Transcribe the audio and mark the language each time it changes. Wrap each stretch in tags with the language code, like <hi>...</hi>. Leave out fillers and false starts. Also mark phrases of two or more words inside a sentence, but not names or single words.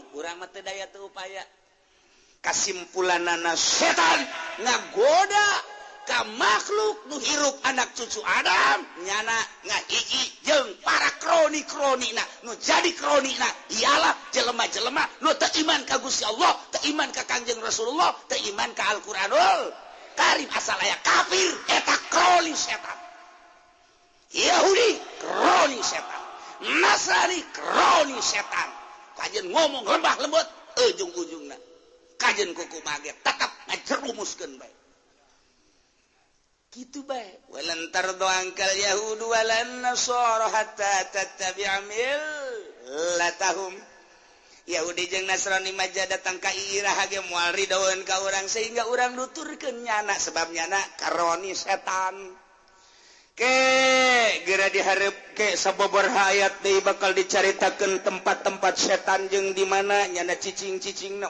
<su>Urang mah teu daya teu upaya. Kasimpulanana setan ngagoda ka makhluk nu hirup anak cucu Adam nyana ngahiji jeung para kroni-kronina nu jadi kronina ialah jelema-jelema nu teu iman ka Gusti Allah, teu iman ka Kangjeng Rasulullah, teu iman ka Al-Qur'anul Karim, asal aya kafir eta kroni setan. Yahudi kroni setan, Nasrani kroni setan. Kajen ngomong lembah lembut ujung-ujungna kajen kuku mage tetap ngajerumuskeun bae. Gitu bae.</su> <ar>ولن ترضى عنك اليهود ولا النصارى حتى تتبع ملتهم.</ar> <su>Yahudi jeung Nasrani mah datang ka iraha ge moal ridaeun ka urang sehingga urang nuturkeun nyana sebab nyana karoni setan. Ke geura dihareup ke sababaraha ayat deui bakal dicaritakeun tempat-tempat setan jeung di mana nyana cicing-cicingna.</su>